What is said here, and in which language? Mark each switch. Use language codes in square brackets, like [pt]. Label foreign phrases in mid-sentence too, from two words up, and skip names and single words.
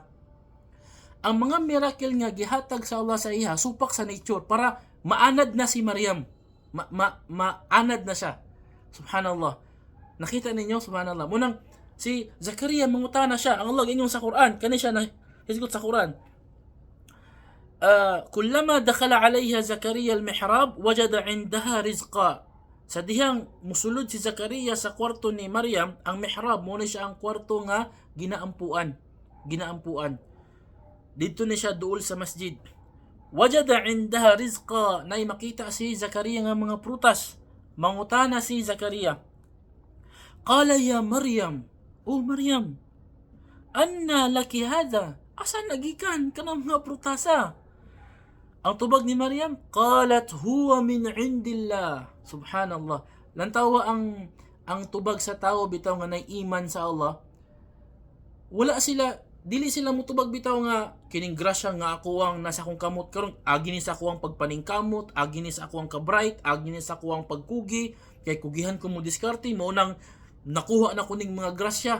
[ceb] Ang mga miracle nga gihatag sa Allah sa iya supak sa nature para maanad na si Maryam. Maanad na siya. Subhanallah. Nakita ninyo, subhanallah. Munang si Zakaria mangutana siya. Ang Allah inyong sa Quran, kani siya na hisgot sa Quran. [ar] كلما دخل عليها زكريا المحراب وجد عندها رزقا. [ceb] Sa dihang musulod si Zakaria sa kwarto ni Maryam, ang mihrab mo na siya ang kwarto nga ginaampuan. Dito na siya duol sa masjid. [ar] وجد عندها رزقا, [ceb] nay makita si Zakaria nga mga prutas. Mangutana si Zakaria. [ar] قال يا مريم, o Maryam, أنى لك هذا? [ceb] Asa nagikan kanang mga prutasa? Ang tubag ni Maryam, [ar] قالت هو من عند الله. [ceb] Subhanallah. Lantawa ang tubag sa tao bitaw nga nay iman sa Allah. Dili sila mutubag bitaw nga kining grasya nga ako ang nasa akong kamot karon, agi ni sa ako ang pagpaningkamot, agi ni sa ako ang kabright, agi ni sa ako ang pagkugi, kay kugihan ko mo diskarte mo nang nakuha na kuning mga grasya.